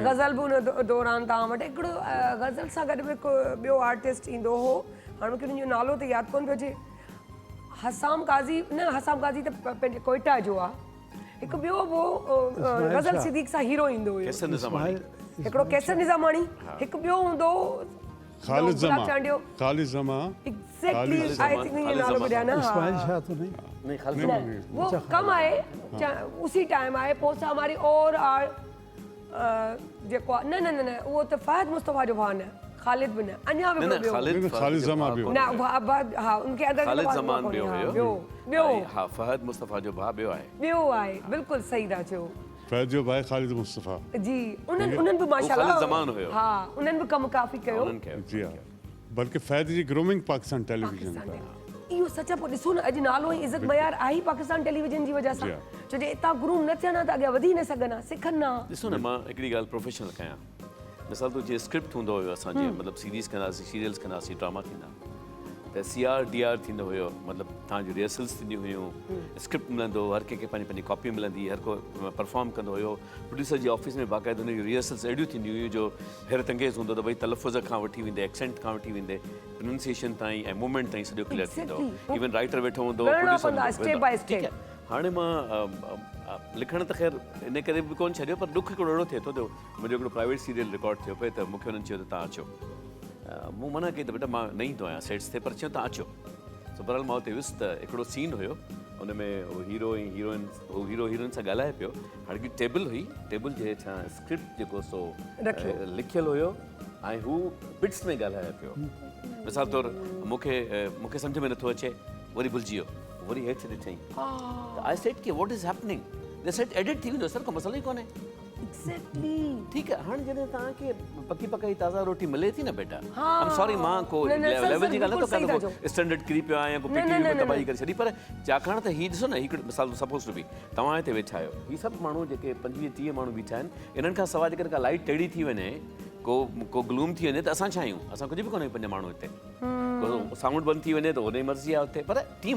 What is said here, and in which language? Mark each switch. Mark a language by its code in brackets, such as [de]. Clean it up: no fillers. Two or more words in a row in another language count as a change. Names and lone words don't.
[sd] गज़ल बि उन दौरान तव्हां वटि हिकिड़ो गज़ल सां गॾु बि ॿियो आर्टिस्ट ईंदो हो, हाणे मूंखे हुनजो नालो त यादि कोन पियो अचे, हसाम काज़ी न, हसाम काज़ी त पंहिंजे कोयटा जो आहे, हिकु ॿियो हो गज़ल सिद्दीक़ सां हीरो ईंदो हुयो, हिकिड़ो कैसर निज़ामाणी, हिकु ॿियो हूंदो ख़ालिद ज़मा। [en] Exactly, I think [sd] ये नालो ॿुधाया न, [ur] وہ کم آئے اسی ٹائم آئے, [sd] पोइ हमारी और जेको आहे न न न न उहो त फ़हद मुस्तफ़ा जो भाउ न, ख़ालिद बिन अञा बि न ॿियो ख़ालिद ज़मान बि हो। न हा उनखे अंदरि ख़ालिद ज़मान ॿियो हुयो ॿियो ऐं हा फहद मुस्तफ़ा जो भाउ ॿियो आहे ॿियो आहे बिल्कुलु सही था चओ फैज़ जो भाई ख़ालिद मुस्तफ़ा जी उन्हनि बि माशाल्लाह ख़ालिद ज़मान हुयो। हा उन्हनि बि कमु काफ़ी कयो उन्हनि कयो जी हाँ बल्कि फैज़ जी ग्रूमिंग पाकिस्तान टेलीविजन पाकिस्तान का टे- इहो सच आहे पोइ ॾिसो न अॼु नालो ऐं इज़त मयार आहे ई पाकिस्तान टेलीविजन जी वजह सां जी हा। छो जे हितां ग्रूम न थियनि त अॻियां वधी न सघनि हा सिखनि न ॾिसो न मां हिकिड़ी ॻाल्हि प्रोफेशनल कयां मिसाल तो जीअं स्क्रिप्ट हूंदो हुयो असांजे मतिलबु सीरीज़ कंदासीं सीरियल्स कंदासीं ड्रामा थींदा त CR DR थींदो हुयो मतिलबु तव्हांजूं रिहर्सल्स थींदियूं हुयूं स्क्रिप्ट मिलंदो हर कंहिंखे पंहिंजी पंहिंजी कॉपी मिलंदी हर को परफॉर्म कंदो हुयो प्रोड्यूसर जी ऑफिस में बाक़ाइदा हुनजी रिहर्सल्स अहिड़ियूं थींदियूं हुयूं जो हैरत अंगेज़ हूंदो त भई तलफ़ुज़ खां वठी वेंदे एक्सेंट खां वठी वेंदे प्रोनाउंसिएशन ताईं ऐं मूवमेंट ताईं सॼो क्लियर थींदो [en] Exactly. [sd] इवन राइटर वेठो हूंदो ॻणिणा producer पवंदा, हूंदो, [en] step by step. [sd] ठीकु आहे हाणे मां लिखण त ख़ैर इन करे बि कोन छॾियो पर ॾुख हिकिड़ो अहिड़ो थिए थो जो मुंहिंजो हिकिड़ो प्राइवेट सीरियल रिकॉर्ड थियो पिए त मूंखे हुननि चयो त तव्हां अचो मूं मना कई त बेटा मां न ईंदो आहियां सेट्स ते पर चयो तव्हां अचो सो बहरहाल मां हुते वियुसि त हिकिड़ो सीन हुयो हुन में उहो हीरो ऐं हीरोइन सां ॻाल्हाए पियो हाणे हिकिड़ी टेबल हुई टेबल जे हेठां स्क्रिप्ट जेको सो लिखियलु हुयो ऐं हू बिट्स में ॻाल्हाए पियो मिसाल तौरु मूंखे सम्झ में नथो अचे वरी भुलिजी वियो वरी हेठि ॾिठईं त [en] I said [sd] कि [en] What is happening, they said [sd] एडिट थी वेंदो सर को मसलो ई कोन्हे एक्ज़ैक्टली ठीकु आहे हाणे जॾहिं तव्हांखे पकी पकाई ताज़ा रोटी मिले थी न बेटा हा। [en] I am sorry [sd] मां को न, न, सर, लेवल जी सर, ॻाल्हि नथो बिल्कुलु सही कयां था को स्टैंडर्ड किरी पियो आहियां को न, न, पीटी न, में न, तबाही न। करे छॾी पर छाकाणि त हीअ ॾिसो न हिकिड़ो मिसाल [en] suppose to be [sd] तव्हां हिते वेठा आहियो हीअ सभु माण्हू जेके 25-30 माण्हू बीठा आहिनि इन्हनि खां सवाइ जेकर का लाइट टेड़ी थी वञे को ग्लूम थी वञे त असां छा आहियूं असां कुझु बि कोन्हे पंज माण्हू हिते साउंड बंदि थी वञे त हुनजी मर्ज़ी आहे हुते पर टीम